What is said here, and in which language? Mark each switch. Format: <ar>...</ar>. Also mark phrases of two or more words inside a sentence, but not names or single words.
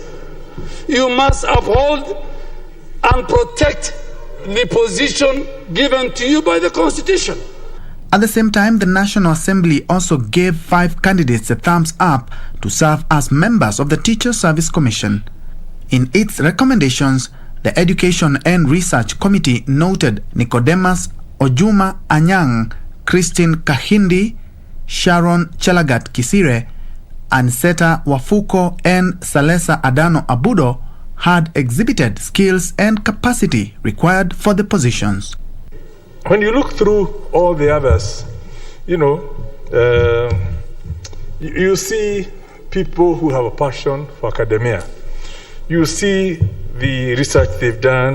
<en>You must uphold and protect the position given to you by the Constitution. At the same time, the National Assembly also gave 5 candidates a thumbs up to serve as members of the Teacher Service Commission. In its recommendations, the Education and Research Committee noted Nicodemus Ojuma Anyang, Christine Kahindi, Sharon Chelagat Kisire, Anseta Wafuko and Salesa Adano Abudo had exhibited skills and capacity required for the positions. When you look through all the others, you see people who have a passion for academia. You see the research they've done.</en>